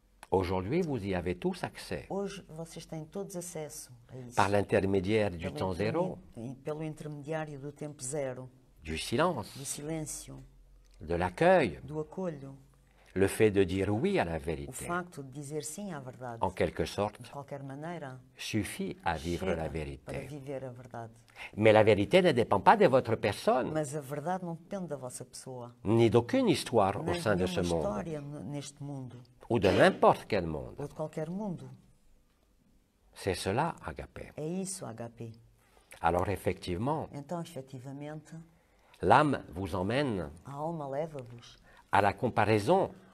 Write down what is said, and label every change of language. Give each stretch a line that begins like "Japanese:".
French: Aujourd'hui, vous y avez tous accès
Portuguese: Hoje vocês têm todos acesso a isso.
French: par l'intermédiaire du
Portuguese: Pelo
French: temps zéro,
Portuguese: pelo intermediário do tempo zero,
French: du silence,
Portuguese: do silêncio,
French: de l'accueil,
Portuguese: do acolho,
French: le fait de dire oui à la
Portuguese: o
French: vérité,
Portuguese: facto de dizer sim à verdade.
French: en quelque sorte,
Portuguese: De qualquer maneira,
French: suffit à vivre
Portuguese: chega para
French: vérité.
Portuguese: viver a verdade.
French: Mais la vérité ne dépend pas de votre personne,
Portuguese: Mas a verdade não depende da vossa pessoa.
French: ni d'aucune histoire au
Portuguese: Nem
French: sein de
Portuguese: nenhuma
French: ce monde,
Portuguese: história neste mundo,
French: ou de n'importe quel monde.
Portuguese: ou de qualquer mundo.
French: C'est cela, Agapé.
Portuguese: É isso, HP.
French: Alors effectivement,
Portuguese: Então, efetivamente,
French: l'âme vous emmène
Portuguese: a alma leva-vos
French: à la comparaison